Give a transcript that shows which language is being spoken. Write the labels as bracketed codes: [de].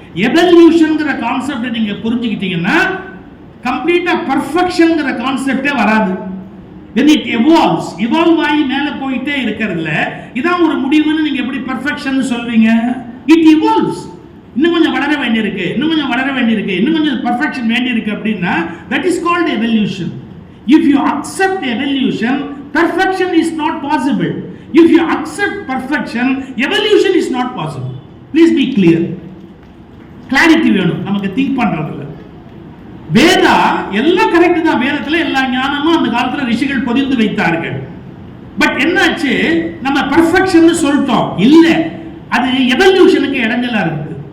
[ta] எவல்யூஷன்ங்கிற கான்செப்டை நீங்க புரிஞ்சுக்கிட்டீங்கன்னா கம்ப்ளீட்டா பர்ஃபெக்ஷன்ங்கிற கான்செப்டே வராது. [en] when it evolves, [ta] evolve ஆகி மேல போயிட்டே இருக்கிறதுல இதான் ஒரு முடிவுன்னு நீங்க எப்படி பர்ஃபெக்ஷன் சொல்வீங்க? [en] it evolves. [ta] இன்னும் கொஞ்சம் வளர வேண்டியிருக்கு, இன்னும் கொஞ்சம் வளர வேண்டியிருக்கு, இன்னும் கொஞ்சம் பர்ஃபெக்ஷன் வேண்டியிருக்கு அப்படின்னா [en] that is called evolution. if you accept evolution, perfection is not possible. if you accept perfection, evolution is not possible. please be clear. [ta] Clarity வேணும் நமக்கு திங்க் பண்றதுல. வேதா எல்லாம் கரெக்ட் தான். வேதத்துல எல்லா ஞானமும் அந்த காலத்துல ரிஷிகள் பொதிந்து வைத்தார்கள். பட் என்னாச்சு, நம்ம பர்ஃபெக்ஷன் சொல்லிட்டோம். இல்ல, அது எவல்யூஷனுக்கு இடைஞ்சலா இருக்கு.